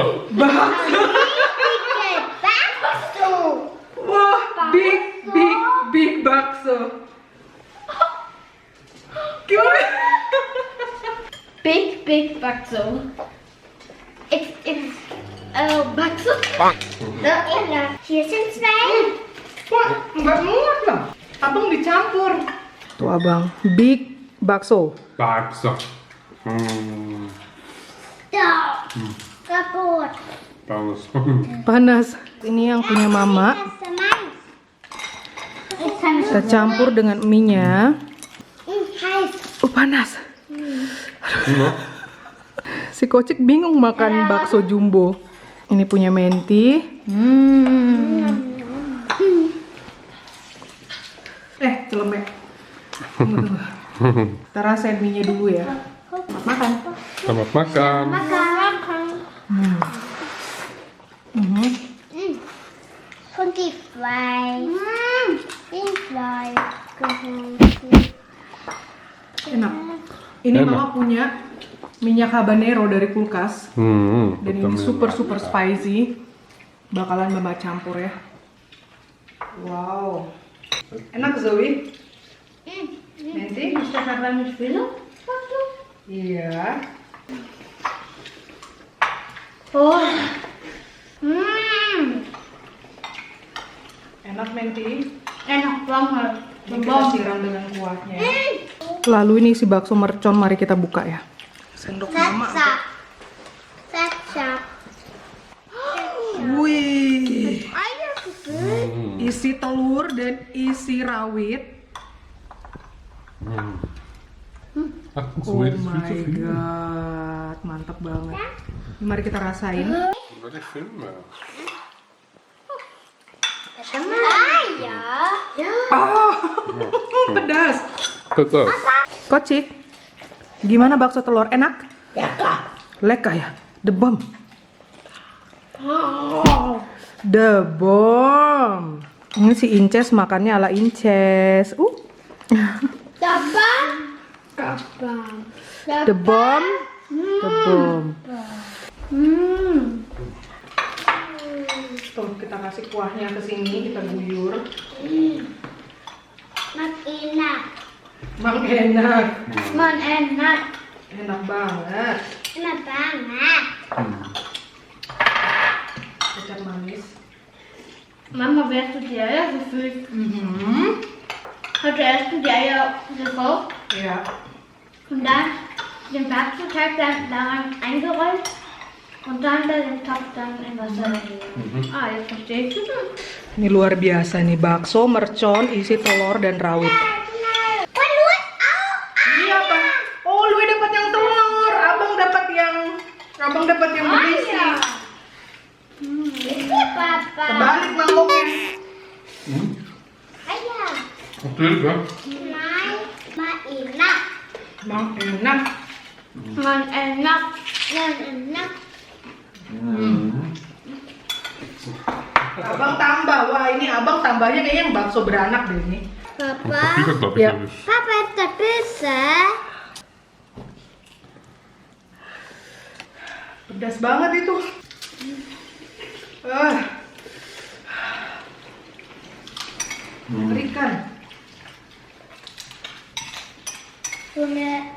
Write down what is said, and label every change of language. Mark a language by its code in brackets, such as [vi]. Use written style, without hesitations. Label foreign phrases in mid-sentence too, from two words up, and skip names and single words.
[id] Bakso. Wah, big bakso. Gimana? [en] Big bakso. It's bakso. [id] Enak. [de] Hier sind zwei. [id] Wah, nggak muat lah. Abang dicampur. Tuh abang, big bakso. Bakso. [de] Da. Kaputt. [id] Bakso. Panas. Ini yang punya mama. Kita campur dengan mie-nya. Panas. Si Kocik bingung makan bakso jumbo. Ini punya Menti. Celemek. Tunggu. Kita rasain mie-nya dulu ya. Makan. Selamat makan. [de] Und die Fleisch. Die Fleisch. [id] Enak. Ini Enak. mama punya minyak habanero dari kulkas. Dan ini [en] super spicy. [id] Bakalan mama campur ya. Wow. Enak Zoe? Nanti? [de] Ist das aber nicht viel? [id] Iya. Oh. Enak Menti. Enak banget. Ini kita siram dengan kuahnya. Lalu ini si bakso mercon, mari kita buka ya. Sendok mama. Ketchup. Wih. Isi telur dan isi rawit. [en] Oh my god, [id] mantap banget. Ini mari kita rasain. [nl] Wat ik vind me. Ja. [id] Oh, pedas. Pedas. Kocik, gimana bakso telur? Enak? Lekker ya? [en] The bomb. The bomb. [id] Ini si Inces makannya ala Inces. [en] The bomb. The bomb. [id] Tuh, kita kasih kuahnya ke sini, kita guyur. Man enak. Mang enak. Man enak. Enak banget. Enak banget. Kecap manis. Mama, [de] wie hast du die Eier gefüllt? Hast du erst die Eier gekocht [id] Ya. [de] und dann den Backteig dann daran eingerollt und dann den Topf dann in Wasser reingegeben? Ah, jetzt verstehe ich. [id] Ini luar biasa nih, bakso mercon isi telur dan rawit. Ini apa? Oh, Lui dapat yang telur, abang dapat yang berisi. Papa. Terbalik mangkoknya. Ayah. [nl] Natuurlijk, hè? [id] Enak. Emang enak. Enak. Enak. Abang tambah, wah ini abang tambahnya kayaknya yang bakso beranak deh ini. Papa. [nl] Natuurlijk dat Ja. ik dus. [id] Papa tak bisa. Pedas banget itu. Ikan. Punya.